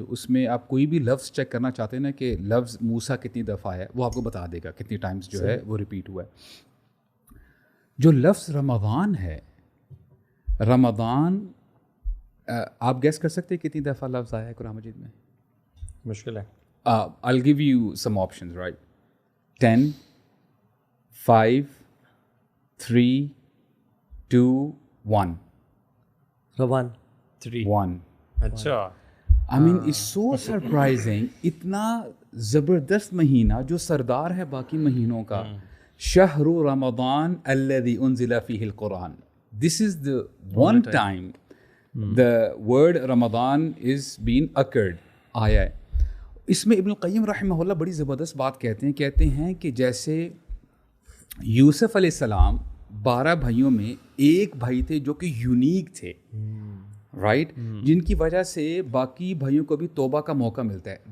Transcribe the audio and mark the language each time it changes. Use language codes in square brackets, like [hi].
[ur] اس میں آپ کوئی بھی لفظ چیک کرنا چاہتے ہیں نا کہ لفظ موسیٰ کتنی دفعہ ہے، وہ آپ کو بتا دے گا کتنی ٹائمز جو ہے وہ ریپیٹ ہوا ہے. جو لفظ رمضان ہے، رمضان آپ گیس کر سکتے ہیں کتنی دفعہ لفظ آیا ہے قرآن مجید میں؟ مشکل ہے. [en] I'll give you some options, right? 10, 5, 3, 2, 1. روان 3. 1. [ur] اچھا. [en] I mean, it's so surprising. [ur] اتنا زبردست مہینہ جو سردار ہے باقی مہینوں کا. [ar] شہر رمضان الذي انزل فيه القرآن. [en] This is the one time the word Ramadan is being occurred. [ur] آیا ہے. اس میں ابن القیم رحمہ اللہ بڑی زبردست بات کہتے ہیں کہ جیسے یوسف علیہ السلام 12 بھائیوں میں ایک بھائی تھے جو کہ یونیک تھے، رائٹ، جن کی وجہ سے باقی بھائیوں کو بھی توبہ کا موقع ملتا ہے.